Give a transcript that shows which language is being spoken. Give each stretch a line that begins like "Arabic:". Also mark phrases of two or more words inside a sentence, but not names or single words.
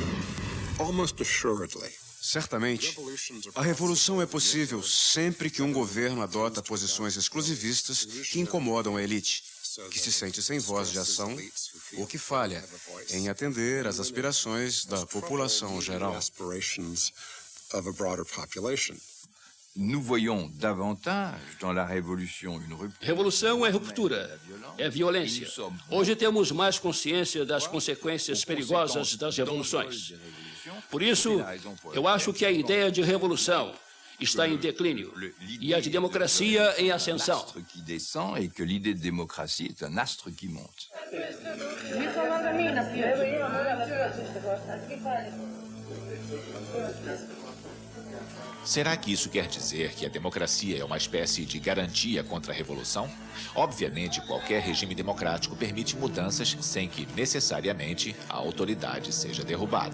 Portuguese: Certamente, a revolução é possível sempre que um governo adota posições exclusivistas que incomodam a elite, que se sente sem voz de ação ou que falha em atender às aspirações da população geral.
French: Nous voyons davantage dans la révolution une rupture.
Portuguese: Revolução é ruptura, é violência. Hoje temos mais consciência das consequências perigosas das revoluções. Por isso, eu acho que a ideia de revolução está em declínio e a de democracia em ascensão.
French: L'astre qui descend et que l'idée de démocratie est un astre qui monte.
Portuguese: Será que isso quer dizer que a democracia é uma espécie de garantia contra a revolução? Obviamente, qualquer regime democrático permite mudanças sem que, necessariamente, a autoridade seja derrubada.